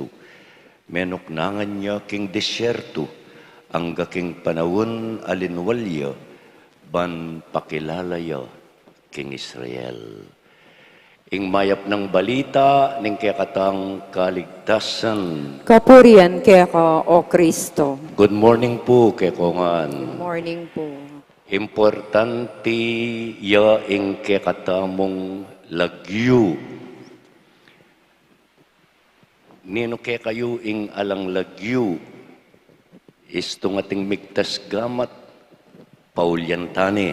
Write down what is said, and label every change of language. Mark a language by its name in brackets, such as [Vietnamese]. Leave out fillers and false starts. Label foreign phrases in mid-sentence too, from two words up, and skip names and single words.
[Pampanga] Menuknangan niya king desyerto ang gaking panawon alinwalya, ban pakilalaya king Israel. Ing mayap ng balita, ning kakatang kaligtasan. Kapurian kaya ka, O Kristo. [English] Good morning [Pampanga] po, kekongan. Morning po. Importante ya ing kakatamong lagyo. Nino kaya kayo ing alang lagyo, istong ating migtas gamat, paulyantani.